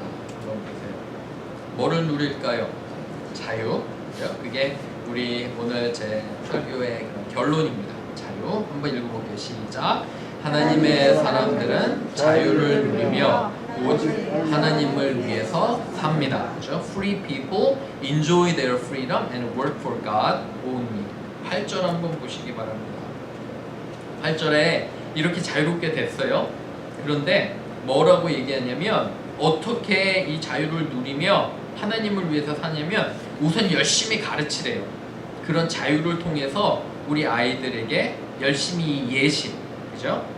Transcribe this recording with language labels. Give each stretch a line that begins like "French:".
Korean: 한번 보세요. 뭐를 누릴까요? 자유. 그게 우리 오늘 제 설교의 결론입니다. 자유. 한번 읽어볼게요. 시작. 하나님의 사람들은 자유를 누리며 오직 하나님을 위해서 삽니다. 그렇죠?
English: Free people enjoy their freedom and work for God only.
Korean: 8절 한번 보시기 바랍니다. 8절에 이렇게 자유롭게 됐어요. 그런데 뭐라고 얘기하냐면 어떻게 이 자유를 누리며 하나님을 위해서 사냐면 우선 열심히 가르치래요. 그런 자유를 통해서 우리 아이들에게 열심히 예식, 그죠?